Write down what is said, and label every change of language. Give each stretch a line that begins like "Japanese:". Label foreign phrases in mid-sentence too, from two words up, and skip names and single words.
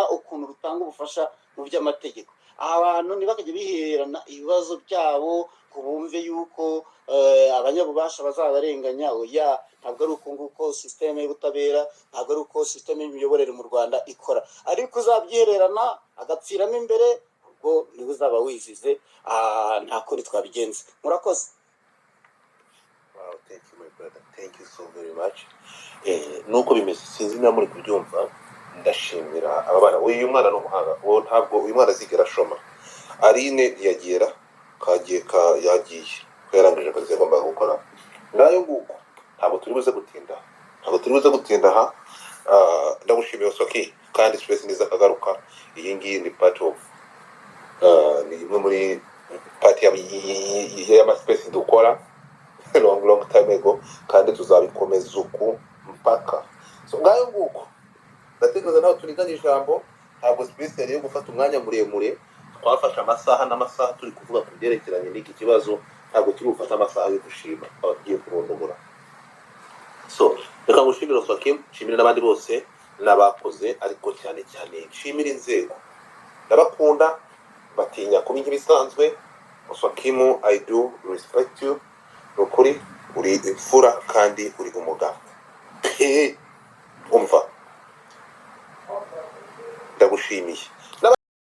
Kinyarwanda: ukuntu rutanga ubufasha mu by'amategeko abantu ntibakajya bihererana ibibazo byabo ngo bumve yuko abanyabubasha bazabarenganya oya ntabwo ari uko nguko sisiteme y'ubutabera ntabwo ari uko sisiteme y'imiyoborere mu Rwanda ikora ariko uzabyihererana agapfiramo imbere ubwo niwe uzaba wizize nta kundi twabigenza murakoze.
English: thank you my brother, thank you so very much.
Kinyarwanda: Nuko bimeze sinzi niba muri kubyumva, ndashimira aba bana. Uyu mwana n'umuhanga, uwo ntabwo uyu mwana azigera ashoma. Aline yagera kagiye yagiye yarangije akazi yagomba gukora. Ngayo nguko ntabwo turi buze gutinda aha. Ndagushimiye Soki kandi space niza kagaruka. Iyi ngiyi ni
English: part of
Kinyarwanda: ni imwe muri part ya space dukora
English: long time ago
Kinyarwanda: kandi tuzabikomeza uku mpaka. So ngayo nguko ndatekereza naho tuniganye ijambo, ntabwo space yari yo gufata umwanya muremure. Twafashe amasaha n'amasaha turi kuvuga ku byerekeranye n'iki kibazo, ntabwo turi gufata amasaha yo gushima abagiye kurondogora. So reka ngushimire Soki, nshimire n'abandi bose n'abakoze, ariko cyane nshimire inzego. Ndabakunda batinya kuba nk'ibisanzwe. Sokimu,
English: I do respect you.
Kinyarwanda: Nukuri uri imfura kandi uri umugabo. Umva ndagushimiye.